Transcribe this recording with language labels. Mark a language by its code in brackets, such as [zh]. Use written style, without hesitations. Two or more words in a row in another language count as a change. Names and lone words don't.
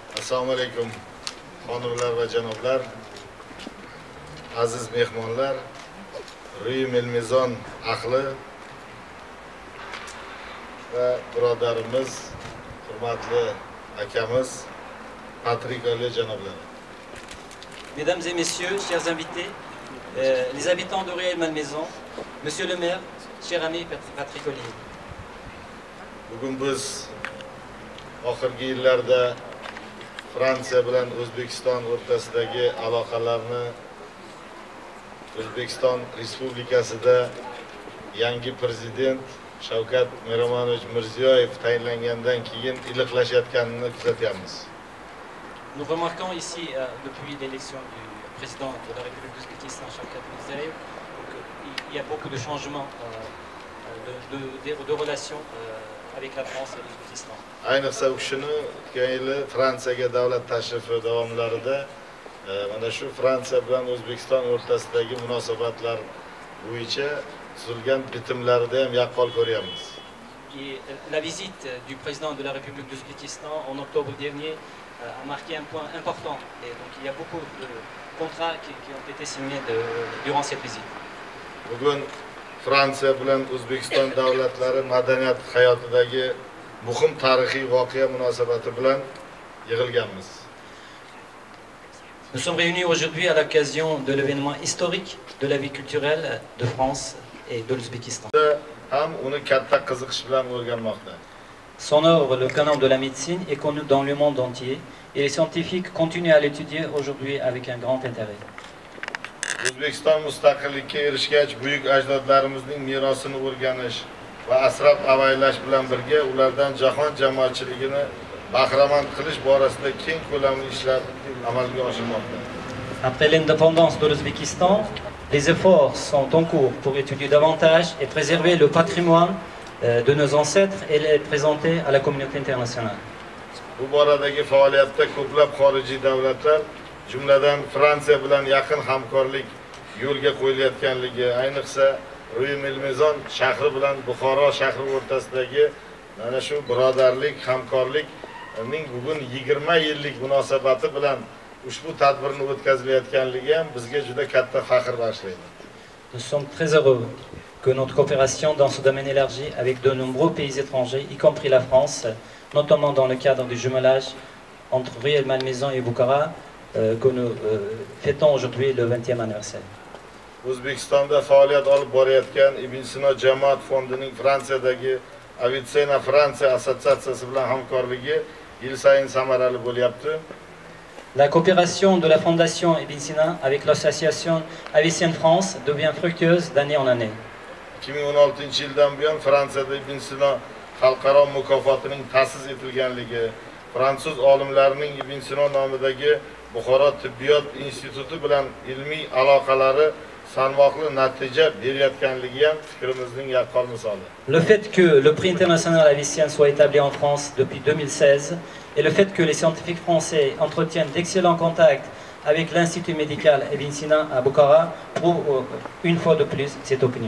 [uz] Assalomu alaykum, xonimlar va janoblar, aziz mehmonlar, Ruy Melmezon ahli va birodarimiz, hurmatli akamiz, Patrik Olli janoblari. [fr] Mesdames et messieurs, chers invités, les habitants de Rueil-Malmaison, monsieur le maire, cher ami Patrick Olli. [uz] Bugun biz oxirgi yillarda Fransiya bilan O'zbekiston o'rtasidagi aloqalarni O'zbekiston Respublikasida yangi prezident Shavkat Miromonovich Mirziyoyev tayinlangandan keyin iliqlashayotganini kuzatyapmiz. [fr] Nous remarquons ici, depuis l'élection du président de la République d'Ouzbékistan, Shavkat Mirziyoyev, qu'il y a beaucoup de changements de relations avec la France et l'Ouzbékistan. [uz] Ayniqsa u kishini o'tgan yili Fransiyaga davlat tashrifi davomlarida mana shu Fransiya bilan O'zbekiston o'rtasidagi munosabatlar bo'yicha tuzilgan bitimlarida ham yaqqol ko'ryapmiz. [fr] La visite du président de la République d'Ouzbékistan en octobre dernier a marqué un point important. Et donc il y a beaucoup de contrats qui ont été signés durant cette visite. [uz] Bugun Fransiya bilan O'zbekiston davlatlari madaniyat hayotidagi muhim tarixiy voqea munosabati bilan yig'ilganmiz. [fr] Nous sommes réunis aujourd'hui à l'occasion de l'événement historique de la vie culturelle de France et de l'Ouzbékistan. [uz] Ham uni katta qiziqish bilan o'rganmoqda. [fr] Son œuvre, le canon de la médecine, est connu dans le monde entier et les scientifiques continuent à l'étudier aujourd'hui avec un grand intérêt. [uz] O'zbekiston mustaqillikka erishgach, buyuk ajdodlarimizning merosini o'rganish va asrab-avaylash bilan birga ulardan jahon jamoatchiligini bahramand qilish borasida keng ko'lamli ishlar amalga oshirmoqda. [fr] Après l'indépendance de l'Ouzbékistan, les efforts sont en cours pour étudier davantage et préserver le patrimoine de nos ancêtres et les présenter à la communauté internationale. [uz] Bu boradagi faoliyatda ko'plab xorijiy davlatlar, jumladan Fransiya bilan yaqin hamkorlik yo'lga qo'yilayotganligi, ayniqsa Ruy Melmezon shahri bilan Buxoro shahri o'rtasidagi mana shu birodarlik, hamkorlikning bugun 20 yillik munosabati bilan ushbu tadbirni o'tkazilayotganligi ham bizga juda katta faxr bag'ishlaydi. [fr] Nous sommes très heureux que notre coopération dans ce domaine élargi avec de nombreux pays étrangers, y compris la France, notamment dans le cadre du jumelage entre Rueil-Malmaison et Bukhara, que nous fêtons aujourd'hui le 20e anniversaire. [uz] O'zbekistonda faoliyat olib borayotgan Ibn Sino jamoat fondining Fransiyadagi Avicenna Fransiya assotsiatsiyasi bilan hamkorligi yil sayin samarali bo'lyapti. [fr] La coopération de la Fondation Ibn Sina avec l'association Avicenna France devient fructueuse d'année en année. [uz] 2016-yildan buyon Fransiyada Ibn Sino xalqaro mukofotining ta'sis etilganligi, fransuz olimlarining Ibn Sino nomidagi Buxoro tibbiyot instituti bilan ilmiy aloqalari salmoqli natija berayotganligi ham fikrimizning yaqqol misoli. [fr] Le fait que le prix international Avicenna soit établi en France depuis 2016 et le fait que les scientifiques français entretiennent d'excellents contacts avec l'Institut médical Ibn Sina à Bukhara prouve une fois de plus cette opinion.